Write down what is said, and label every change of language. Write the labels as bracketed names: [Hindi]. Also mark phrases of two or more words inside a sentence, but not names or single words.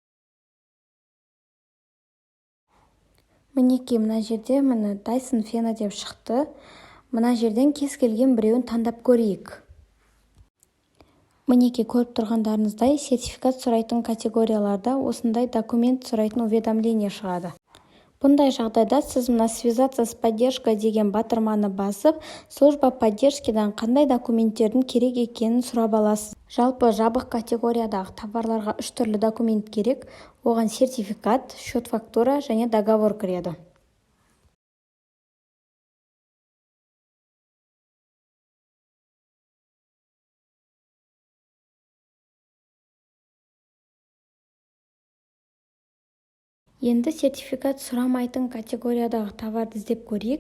[Kazakh] Мінекей, мына жерде Dyson фені деп шықты. Мына жерден кез келген біреуін таңдап көрейік. Мінекей, көріп тұрғандарыңыздай, сертификат сұрайтын категорияларда осындай документ сұрайтын уведомление шығады. Бұндай жағдайда сіз мына [Russian] связаться с поддержкой [Kazakh] деген батырманы басып, [Russian] служба поддержкадан [Kazakh] қандай документтердің керек екенін сұрап аласыз. Жалпы жабық категориядағы товарларға 3 түрлі документ керек. Оған сертификат, [Russian] счет фактура [Kazakh] және договор кіреді. Енді сертификат сұрамайтын категориядағы товарды іздеп көрейік.